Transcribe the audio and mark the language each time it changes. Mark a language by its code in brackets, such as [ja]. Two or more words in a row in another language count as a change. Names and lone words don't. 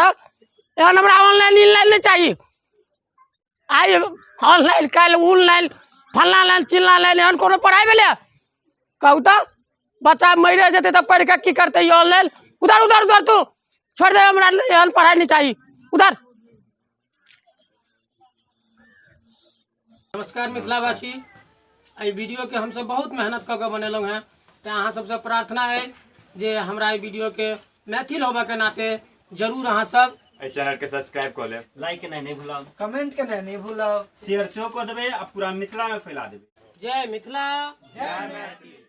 [mai] एहन हमरा ऑनलाइन इनलाइन नहीं चाहिए। आई ऑनलाइन कल ऑनलाइन फलना लाइन चिल्ला लाइन एहन कोनो पढ़ाई भेले कहू तो बच्चा मरे जते तो पढ़ के की करते ई ऑनलाइन। उधर उधर उधर तू छोड़ दे, हमरा एहन पढ़ाई नहीं चाहिए उधर। नमस्कार मिथिलावासी, आई वीडियो के हम सब बहुत मेहनत करके बनेलों हैं। तो अहाँ सबसे प्रार्थना है जे हमरा ई वीडियो के मैथिल होबे के नाते जरूर अहाँ सब ए चैनल के सब्सक्राइब कर ले, लाइक नहीं भूलाओ, कमेंट के नहीं भूलो, शेयर सेहो कऽ देबै आ पूरा मिथिला में फैला देबै। जय मिथिला। जय मैथिली।